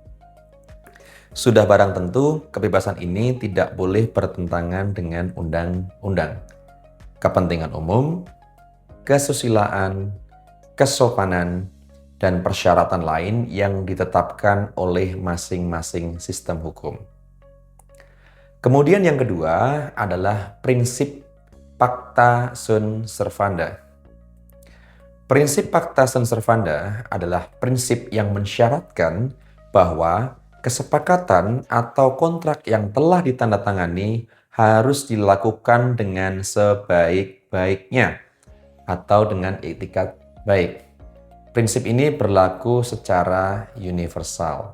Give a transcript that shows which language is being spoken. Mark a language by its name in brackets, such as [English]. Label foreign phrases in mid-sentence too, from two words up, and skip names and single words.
[Indonesian] Sudah barang tentu, kebebasan ini tidak boleh bertentangan dengan undang-undang, kepentingan umum, kesusilaan, kesopanan, dan persyaratan lain yang ditetapkan oleh masing-masing sistem hukum. Kemudian yang kedua adalah prinsip [Latin] pacta sunt servanda. [Indonesian] Prinsip [Latin] pacta sunt servanda [Indonesian] adalah prinsip yang mensyaratkan bahwa kesepakatan atau kontrak yang telah ditandatangani harus dilakukan dengan sebaik-baiknya atau dengan etikat baik. Prinsip ini berlaku secara universal.